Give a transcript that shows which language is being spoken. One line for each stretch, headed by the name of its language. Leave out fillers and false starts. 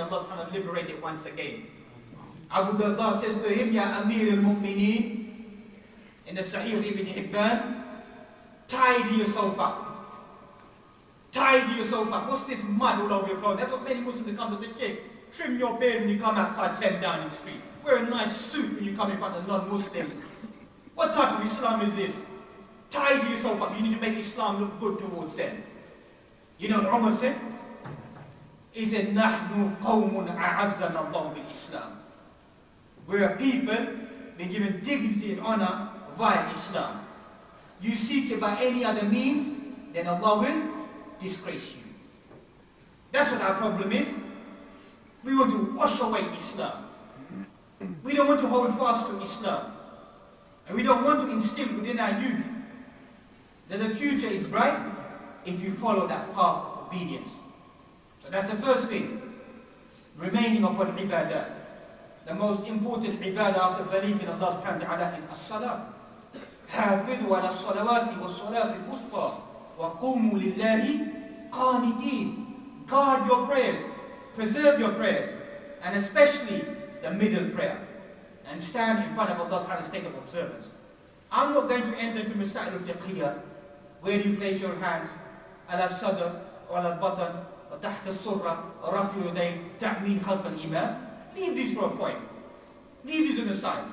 English: May Allah subhanahu liberate it once again. Abu Darda says to him, Ya Amir al-Mu'mineen, in the Sahih of Ibn Hibban, tidy yourself up. Tidy yourself up. What's this mud all over your clothes? That's what many Muslims come to say, Sheikh, trim your beard when you come outside 10 Downing Street. Wear a nice suit when you come in front of non-Muslims. What type of Islam is this? Tidy yourself up. You need to make Islam look good towards them. You know what Umar said? He said,
Arabic: نَحْنُ قَوْمٌ أَعَزَّنَا اللَّهُ بِالْإِسْلَامِ.
English: We're a people been given dignity and honor via Islam. You seek it by any other means, then Allah will disgrace you. That's what our problem is. We want to wash away Islam. We don't want to hold fast to Islam. And we don't want to instill within our youth that the future is bright if you follow that path of obedience. So that's the first thing. Remaining upon ibadah. The most important ibadah after belief in Allah subhanahu wa ta'ala is as-salah.
Arabic: حافظوا على الصلوات والصلاة الوسطى وقوموا لله قانتين.
English: Guard your prayers, preserve your prayers, and especially the middle prayer, and stand in front of Allah subhanahu wa ta'ala in state of observance. I'm not going to enter into Masail al-Fiqhiyya, where you place your hands ala sadr, or ala button, or taht al-surra, or rafi yadayn, ta'min khalf al-imam. Leave this for a point. Leave this on the side.